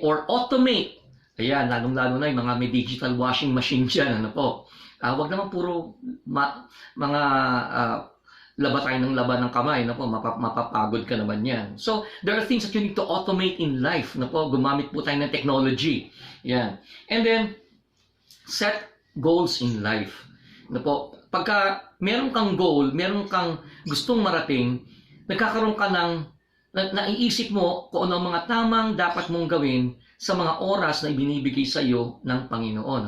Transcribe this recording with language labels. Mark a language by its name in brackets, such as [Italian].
[English] Or automate. [Filipino] Ayan, lalong-lalo na yung mga may digital washing machine dyan, ano po. Wag naman puro mga laba tayo ng laba ng kamay, no po, mapapagod ka naman yan. [English] So, there are things that you need to automate in life, [Filipino] no po, gumamit po tayo ng technology. [English] Yan. And then, set goals in life. [Filipino] No po, pagka meron kang goal, meron kang gustong marating, nagkakaroon ka ng, naiisip mo kung ano ang mga tamang dapat mong gawin sa mga oras na ibinibigay sa iyo ng Panginoon.